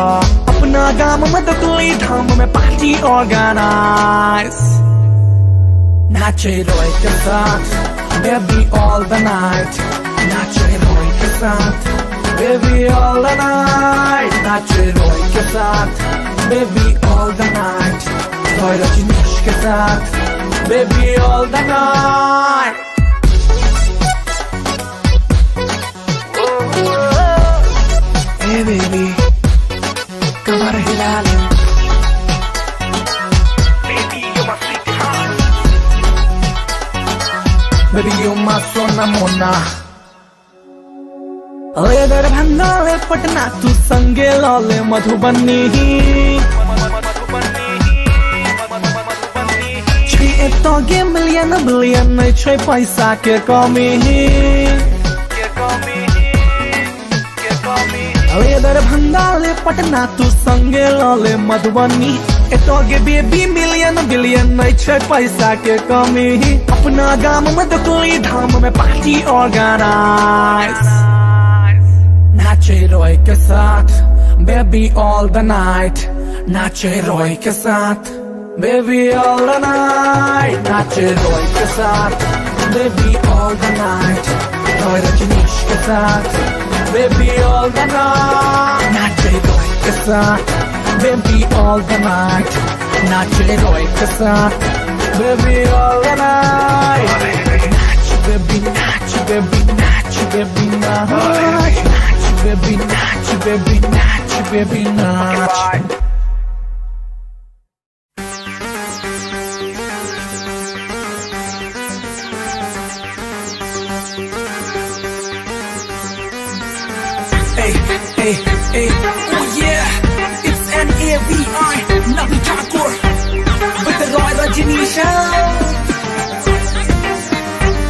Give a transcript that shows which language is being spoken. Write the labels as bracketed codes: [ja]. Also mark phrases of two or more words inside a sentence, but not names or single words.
[mai] अपना गाम में तो कोई धाम में [en] party organise, [mai] नाचे रोय के साथ [en] baby all the night, [mai] नाचे रोय के साथ [en] baby all the night, [mai] नाचे रोय के साथ [en] baby all the night, [mai] रोय रजनीश के साथ [en] baby all the night. Hey baby, [mai] कमर हिला ले, [en] baby you're my sweetheart, baby you're my [mai] सोना मोना. ले दरभंगा ले पटना तू संगे लाले मधुबनी, तो गे [en] million billion [mai] नहीं छे पैसा के कमी, अरे दरभंगा ले पटना तू संगे लाले मधुबनी, तो गे बेबी [en] million billion [mai] नहीं छे पैसा के कमी। अपना गाम में तो कोई धाम में [en] party organise, [mai] नाचे रोय के साथ [en] baby all the night, [mai] नाचे रोय के साथ [en] baby all the night, [mai] नाचे रोय के साथ baby [en] all the night, [mai] रोय रजनीश के साथ [en] baby all the night, [mai] नाचे रोय के साथ [en] baby all the night, [mai] नाचे रोय के साथ [en] baby all the night, [mai] नाच baby नाच baby नाच baby नाच, नाच baby नाच baby नाच baby नाच. [en] Hey, hey, oh yeah, it's N-A-V-I, Navi Thakur, with the Roy Rajini Show.